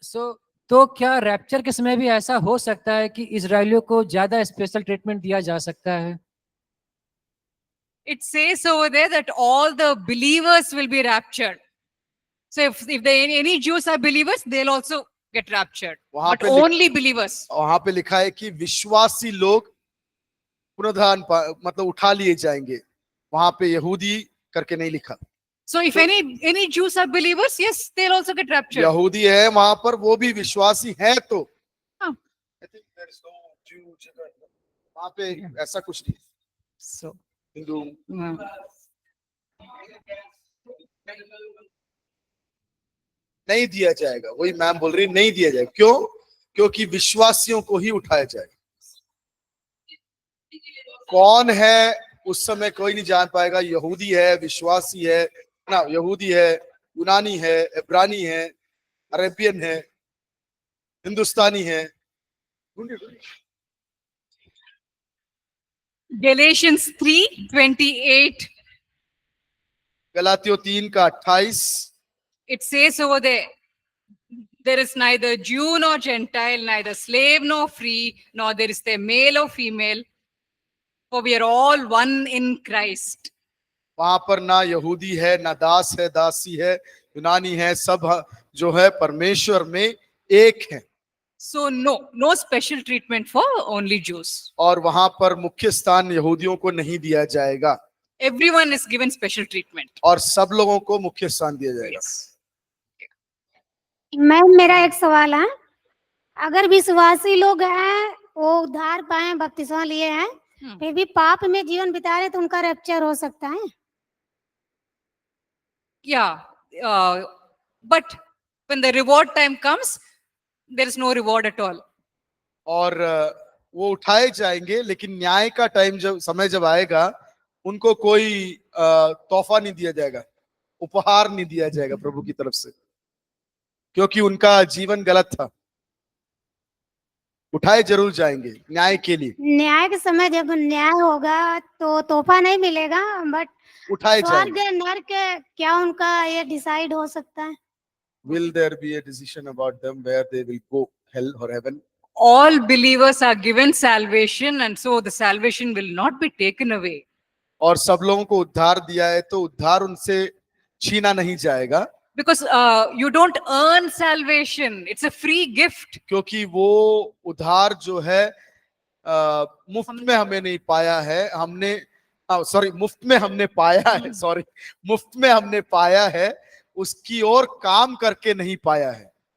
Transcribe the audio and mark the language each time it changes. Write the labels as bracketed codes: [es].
[hi] सो तो क्या रैप्चर के समय भी ऐसा हो सकता है कि इजरायलियों को ज्यादा स्पेशल ट्रीटमेंट दिया जा सकता है? [en] it says over there that all the believers will be raptured. So if any Jews are believers, they'll also get raptured. [hi] वहां [en] But [hi] पे [en] only believers. [hi] वहां पे लिखा है कि विश्वासी लोग पुनरुत्थान मतलब उठा लिए जाएंगे। वहां पे यहूदी करके नहीं लिखा। [en] So if any Jews are believers, yes, they'll also get raptured. [hi] यहूदी है वहां पर, वो भी विश्वासी है तो हाँ. [en] I think there is no Jew [hi] जगह वहां पे, ऐसा कुछ नहीं। [en] So [hi] हिंदू नहीं दिया जाएगा, वही मैम बोल रही, नहीं दिया जाएगा। क्यों? क्योंकि विश्वासियों को ही उठाया जाएगा। कौन है उस समय कोई नहीं जान पाएगा। यहूदी है, विश्वासी है ना, यहूदी है, यूनानी है, इब्रानी है, अरेबियन है, हिंदुस्तानी है। [en] Galatians 3:28. [hi] गलातियों 3:28 [en] It says over there, there is neither Jew nor Gentile, neither slave nor free, nor there is there male or female, for we are all one in Christ. [hi] वहां पर ना यहूदी है, ना दास है, दासी है, यूनानी है, सब जो है परमेश्वर में एक है। [en] So no special treatment for only Jews. [hi] और वहां पर मुख्य स्थान यहूदियों को नहीं दिया जाएगा। [en] Everyone is given special treatment. [hi] और सब लोगों को मुख्य स्थान दिया जाएगा। [en] Yes. [hi] मैम, मेरा एक सवाल है। अगर विश्वासी लोग हैं, वो उद्धार पाए, बपतिस्मा लिए हैं, फिर भी पाप में जीवन बिता रहे, तो उनका रैप्चर हो सकता है? [en] Yeah, but when the reward time comes, there is no reward at all. [hi] और वो उठाए जाएंगे, लेकिन न्याय का टाइम जब समय जब आएगा, उनको कोई तोहफा नहीं दिया जाएगा, उपहार नहीं दिया जाएगा प्रभु की तरफ से, क्योंकि उनका जीवन गलत था। उठाए जरूर जाएंगे न्याय के लिए। न्याय के समय जब न्याय होगा तो तोहफा नहीं मिलेगा, बट उठाए स्वर्ग जाएंगे। नरक क्या उनका ये डिसाइड हो सकता है? [en] Will there be a decision about them where they will go, hell or heaven? All believers are given salvation, and so the salvation will not be taken away. [hi] और सब लोगों को उद्धार दिया है, तो उद्धार उनसे छीना नहीं जाएगा। [en] Because you don't earn salvation, it's a free gift. [hi] क्योंकि वो उद्धार जो है मुफ्त में हमें नहीं पाया है, हमने मुफ्त में हमने पाया है, मुफ्त में हमने पाया है, उसकी ओर काम करके नहीं पाया है।